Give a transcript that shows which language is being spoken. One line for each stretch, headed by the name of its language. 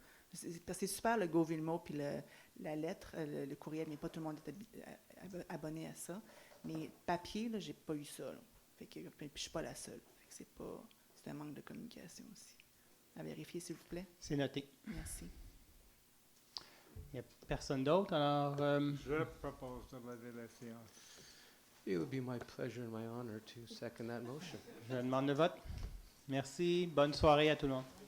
French: Parce que c'est super le Go Villemot, puis la lettre, le courriel, mais pas tout le monde est abonné à ça. Mais papier, là, j'ai pas eu ça. Là. Fait que, puis je suis pas la seule. Fait que c'est un manque de communication aussi. À vérifier, s'il vous plaît. C'est noté. Merci. Il n'y a personne d'autre, alors... Je propose de lever la séance.
English: It would be my pleasure and my honor to second that motion.
French: Je demande le vote. Merci. Bonne soirée à tout le monde.